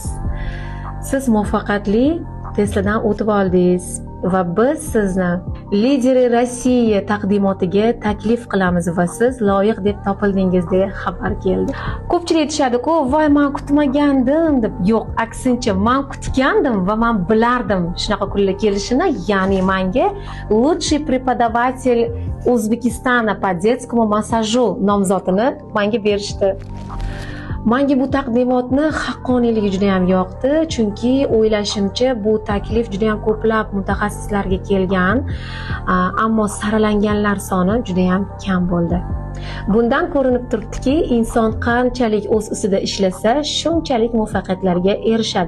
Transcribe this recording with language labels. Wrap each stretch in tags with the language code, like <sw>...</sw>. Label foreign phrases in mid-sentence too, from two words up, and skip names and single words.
<uz>Siz muvaffaqiyatli testdan o'tib oldingiz va biz sizni Lideri Rossiya taqdimotiga taklif qilamiz va siz loyiq deb topildingiz deya xabar keldi. Ko'pchilik aytishadi-ku, "Voy, men kutmagandim" deb. Yo'q, aksincha, men kutgandim va men bilardim shunaqa kunlar kelishini. Ya'ni menga</uz> <ru>"Лучший преподаватель O'zbekistona по детскому массажу"</ru> <uz>nomzodini menga berishdi. Menga bu taqdimotni haqqoniyligi juda ham yoqdi, chunki o'ylashimcha bu taklif juda ham ko'plab mutaxassislarga kelgan, ammo saralanganlar soni juda ham kam bo'ldi. Bundan ko'rinib turibdiki, inson qanchalik o'z ustida ishlasa, shunchalik muvaffaqiyatlarga erishadi.</uz>